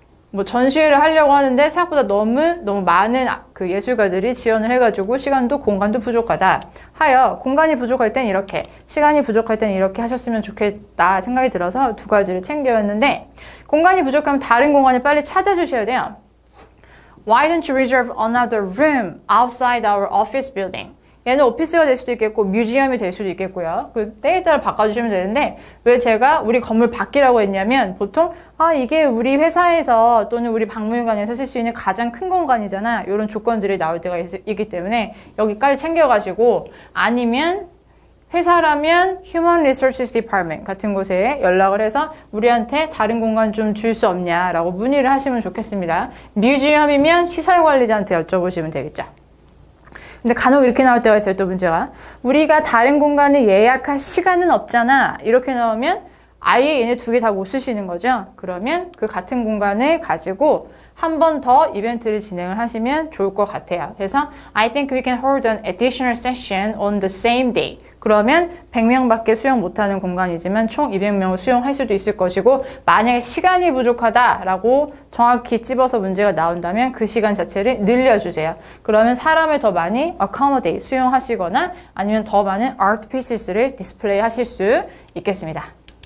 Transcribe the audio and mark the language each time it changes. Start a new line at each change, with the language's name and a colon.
Korean: 뭐 전시회를 하려고 하는데 생각보다 너무 많은 그 예술가들이 지원을 해가지고 시간도 공간도 부족하다 하여 공간이 부족할 땐 이렇게 시간이 부족할 땐 이렇게 하셨으면 좋겠다 생각이 들어서 두 가지를 챙겨왔는데 공간이 부족하면 다른 공간을 빨리 찾아주셔야 돼요.
English: Why don't you reserve another room outside our office building?
Korean: 얘는 오피스가 될 수도 있겠고 뮤지엄이 될 수도 있겠고요. 그 때에 따라 바꿔주시면 되는데 왜 제가 우리 건물 밖이라고 했냐면 보통 이게 우리 회사에서 또는 우리 박물관에서 쓸 수 있는 가장 큰 공간이잖아. 이런 조건들이 나올 때가 있기 때문에 여기까지 챙겨가시고 아니면 회사라면 Human Resources Department 같은 곳에 연락을 해서 우리한테 다른 공간 좀 줄 수 없냐라고 문의를 하시면 좋겠습니다. 뮤지엄이면 시설관리자한테 여쭤보시면 되겠죠. 근데 간혹 이렇게 나올 때가 있어요. 또 문제가 우리가 다른 공간을 예약할 시간은 없잖아. 이렇게 나오면 아예 얘네 두 개 다 못 쓰시는 거죠. 그러면 그 같은 공간을 가지고 한 번 더 이벤트를 진행을 하시면 좋을 것 같아요. 그래서
English: I think we can hold an additional session on the same day.
Korean: 그러면 100명밖에 수용 못하는 공간이지만 총 200명을 수용할 수도 있을 것이고 만약에 시간이 부족하다라고 정확히 찝어서 문제가 나온다면 그 시간 자체를 늘려주세요. 그러면 사람을 더 많이 accommodate, 수용하시거나 아니면 더 많은 art pieces를 디스플레이 하실 수 있겠습니다.